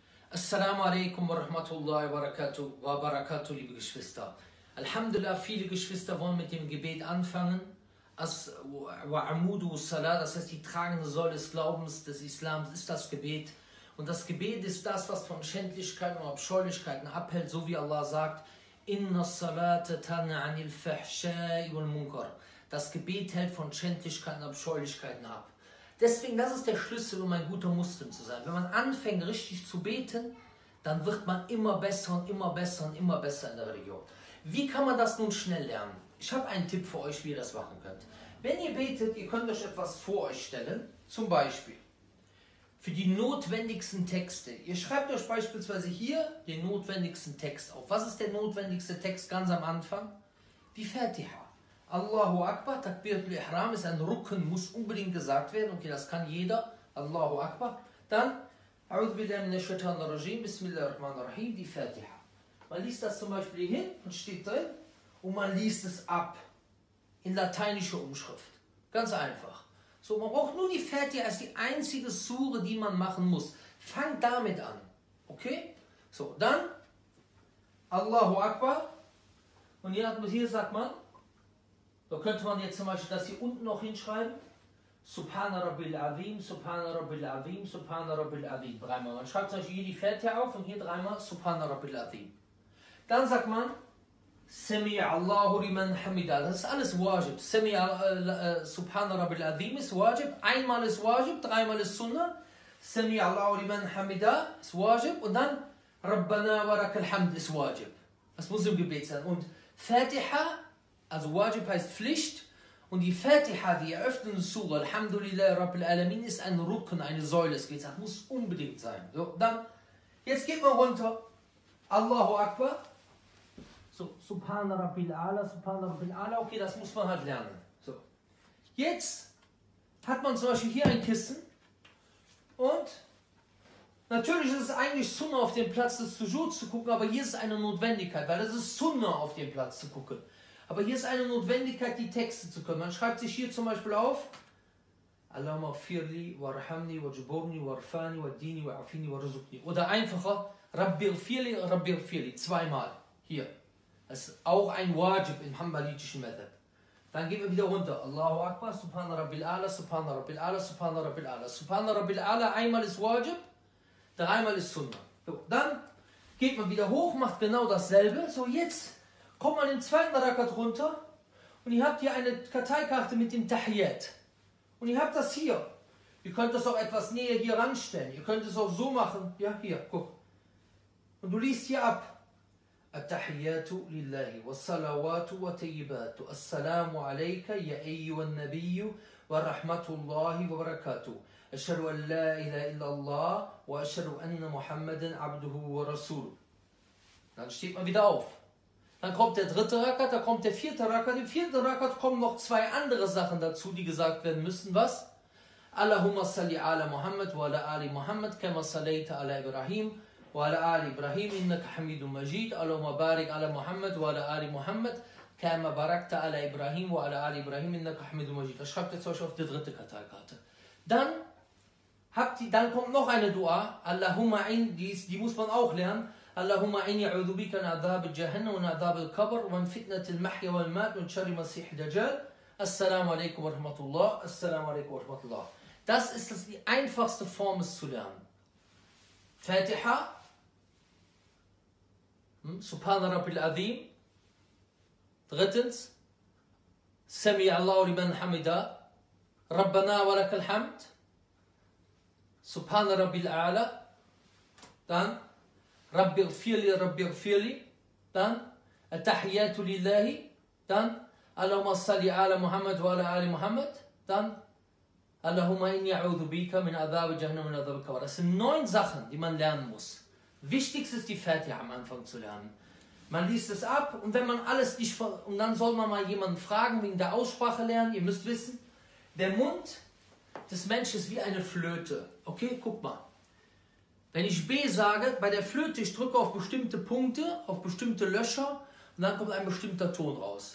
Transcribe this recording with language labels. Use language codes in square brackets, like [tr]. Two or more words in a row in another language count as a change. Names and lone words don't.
[ar] السلام عليكم ورحمة الله وبركاته, [de] liebe Geschwister. Alhamdulillah, viele Geschwister wollen mit dem Gebet anfangen. [ar] وعمود الصلاة, [de] das heißt die tragende Säule des Glaubens, des Islams, ist das Gebet. Und das Gebet ist das, was von Schändlichkeiten und Abscheulichkeiten abhält, so wie Allah sagt, [ar] إن الصلاة تنهى عن الفحشاء والمنكر. [de] Das Gebet hält von Schändlichkeiten und Abscheulichkeiten ab. Deswegen, das ist der Schlüssel, um ein guter Muslim zu sein. Wenn man anfängt, richtig zu beten, dann wird man immer besser und immer besser und immer besser in der Religion. Wie kann man das nun schnell lernen? Ich habe einen Tipp für euch, wie ihr das machen könnt. Wenn ihr betet, ihr könnt euch etwas vor euch stellen, zum Beispiel für die notwendigsten Texte. Ihr schreibt euch beispielsweise hier den notwendigsten Text auf. Was ist der notwendigste Text ganz am Anfang? Die Fatiha. [ar] الله أكبر, تكبيرة الإحرام [de] ist ein Rücken, muss unbedingt gesagt werden. Okay, das kann jeder. [ar] الله أكبر. Dann, أعوذ بالله من الشيطان الرجيم بسم الله الرحمن الرحيم, [de] die Fatiha. Man liest das zum Beispiel hin und steht drin und man liest es ab in lateinischer Umschrift. Ganz einfach. So, man braucht nur die Fatiha als die einzige Sure, die man machen muss. Fangt damit an. Okay? So, dann [ar] الله أكبر. [de] Und hier sagt man, da könnte man jetzt zum Beispiel das hier unten noch hinschreiben. [ar] سبحان ربي العظيم سبحان ربي العظيم سبحان ربي العظيم. [de] Dreimal. Man schreibt zum Beispiel hier die Fatiha auf und hier dreimal [ar] سبحان ربي العظيم. [de] Dann sagt man [ar] سمع الله لمن حمده. [de] Das ist alles Wajib. [ar] سبحان ربي العظيم [de] ist Wajib. Einmal ist Wajib, dreimal ist Sunnah. [ar] سمع الله لمن حمده [de] ist Wajib. Und dann [ar] ربنا ولك الحمد [de] ist Wajib. Das muss im Gebet sein. Und Fatiha, also Wajib heißt Pflicht, und die Fatiha, die eröffnende Surah, [ar] الحمد لله رب العالمين, [de] ist ein Rücken, eine Säule, es geht, das muss unbedingt sein. So, dann, jetzt geht man runter, [ar] الله أكبر, so, سبحان ربي الأعلى سبحان ربي الأعلى, [de] okay, das muss man halt lernen. So, jetzt hat man zum Beispiel hier ein Kissen, und natürlich ist es eigentlich Sunnah auf dem Platz des Sujud zu gucken, aber hier ist eine Notwendigkeit, weil es ist Sunnah auf dem Platz zu gucken. Aber hier ist eine Notwendigkeit, die Texte zu können. Man schreibt sich hier zum Beispiel auf [ar] اللهم اغفر لي وارحمني واجبرني وارفعني واهدني وعافني وارزقني. [de] Oder einfacher [ar] رب اغفر لي, [de] zweimal. Hier. Das ist auch ein Wajib im hanbalitischen Method. Dann gehen wir wieder runter. [ar] الله أكبر سبحان ربي الأعلى سبحان ربي الأعلى سبحان ربي الأعلى. سبحان ربي الأعلى, [de] einmal ist Wajib, dreimal ist Sunnah. So, dann geht man wieder hoch, macht genau dasselbe. So, jetzt kommt man im zweiten Rakat runter und ihr habt hier eine Karteikarte mit dem Tahiyyat. Und ihr habt das hier. Ihr könnt das auch etwas näher hier ranstellen. Ihr könnt es auch so machen. Ja, hier, guck. Und du liest hier ab. [ar] التحيات لله والصلوات والطيبات. السلام عليك أيها النبي ورحمة الله وبركاته. أشهد أن لا إله إلا الله وأشهد أن محمدا عبده ورسوله. [de] Dann steht man wieder auf. Dann kommt der dritte Rakat, da kommt der vierte Rakat. Im vierten Rakat kommen noch zwei andere Sachen dazu, die gesagt werden müssen. Was? [ar] اللهم صل على محمد وعلى آل محمد كما صليت على إبراهيم وعلى آل إبراهيم إنك حميد مجيد. اللهم بارك على محمد وعلى آل محمد كما باركت على إبراهيم وعلى آل إبراهيم إنك حميد مجيد. [de] Das schreibt ihr zum Beispiel auf die dritte Karteikarte. Dann kommt noch eine Dua, Allahumma die muss man auch lernen. [ar] اللهم إني أعوذ بك من عذاب جهنم وعذاب القبر ومن فتنة المحيا والممات ومن شر المسيح الدجال. السلام عليكم ورحمة الله السلام عليكم ورحمة الله. [de] Das ist die einfachste Form, es zu lernen. [ar] الفاتحة سبحان ربي العظيم. Drittens, سمع الله لمن حمده ربنا ولك الحمد. سبحان ربي الأعلى. Dann رب اغفر لي, dann التحيات لله, dann اللهم صل على محمد وعلى آل محمد, dann اللهم إني أعوذ بك من عذاب جهنم وعذاب القبر. [de] Das sind 9 Sachen, die man lernen muss. Wichtigste ist die Fatiha am Anfang zu lernen. Man liest es ab und wenn man alles nicht, und dann soll man mal jemanden fragen wegen der Aussprache lernen. Ihr müsst wissen, der Mund des Menschen ist wie eine Flöte. Okay, guck mal. Wenn ich B sage, bei der Flöte, ich drücke auf bestimmte Punkte, auf bestimmte Löcher und dann kommt ein bestimmter Ton raus.